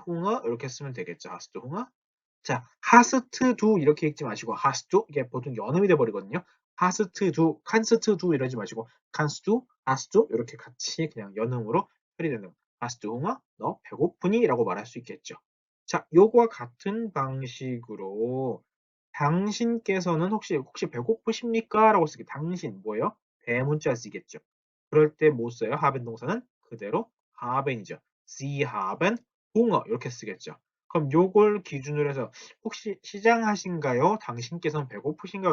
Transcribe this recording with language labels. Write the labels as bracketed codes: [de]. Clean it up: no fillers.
[ko] Hunger 이렇게 쓰면 되겠죠. [de] hast du Hunger. [ko] 자, hast du 이렇게 읽지 마시고 hast du 이게 보통 연음이 돼 버리거든요. hast du, kannst du 이러지 마시고 kannst du, hast du 이렇게 같이 그냥 연음으로 처리되는 [de] hast du Hunger? [ko] 너 배고프니? 라고 말할 수 있겠죠. 자, 요거와 같은 방식으로 당신께서는 혹시 배고프십니까? 라고 쓰기 당신 뭐예요? 대문자 쓰겠죠. 그럴 때 뭐 써요? haben 동사는 그대로 haben이죠. [de] Sie haben Hunger [ko] 이렇게 쓰겠죠. 그럼 요걸 기준으로 해서 혹시 시장하신가요? 당신께서는 배고프신가요?